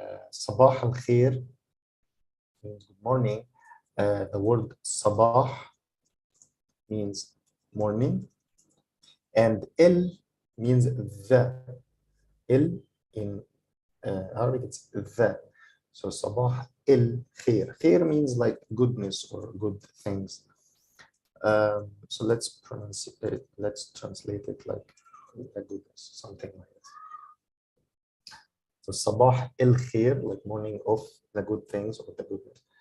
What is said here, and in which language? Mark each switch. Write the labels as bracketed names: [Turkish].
[Arabic] صباح الخير [English] means good morning. The word صباح means morning, and el means the. El in Arabic it's the. [Arabic] So صباح الخير. [English] خير means like goodness or good things. So let's pronounce it. Let's translate it like goodness, something like that. So [Arabic] صباح الخير, [English] like morning of the good things or the goodness.